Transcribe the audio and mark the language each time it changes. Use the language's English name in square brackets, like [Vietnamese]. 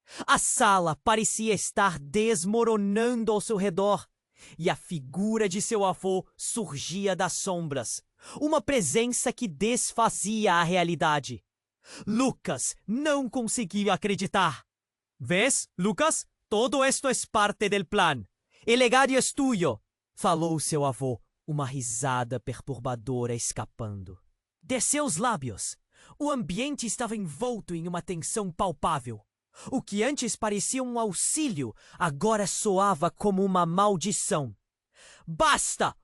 [Portuguese] A sala parecia estar desmoronando ao seu redor, e a figura de seu avô surgia das sombras, uma presença que desfazia a realidade. Lucas não conseguia acreditar. [Spanish] «¿Ves, Lucas? Todo esto es parte del plan. El legado es tuyo», [Portuguese] falou seu avô, uma risada perturbadora escapando. De seus lábios, o ambiente estava envolto em uma tensão palpável. O que antes parecia um auxílio, agora soava como uma maldição. «Basta!